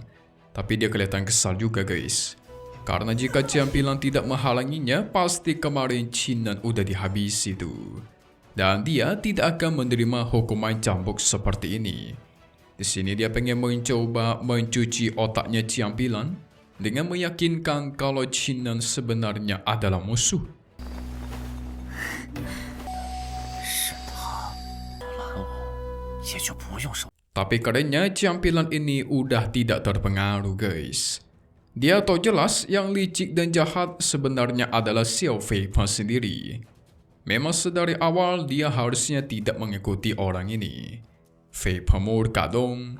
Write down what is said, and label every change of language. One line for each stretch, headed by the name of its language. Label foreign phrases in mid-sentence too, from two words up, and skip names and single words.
Indonesian: Tapi dia kelihatan kesal juga, guys. Karena jika Ciampilan tidak menghalanginya, pasti kemarin Qinan udah dihabisi tuh. Dan dia tidak akan menerima hukuman cambuk seperti ini. Di sini dia pengen mencoba mencuci otaknya Ciampilan dengan meyakinkan kalau Qinan sebenarnya adalah musuh.
Chinese: 是他拦我，也就不用受。
Indonesian: Tapi kerennya Ciampilan ini udah tidak terpengaruh, guys. Dia tahu jelas yang licik dan jahat sebenarnya adalah Xiao Fei Peng sendiri. Memang sedari awal dia harusnya tidak mengikuti orang ini. Fei Peng murka dong.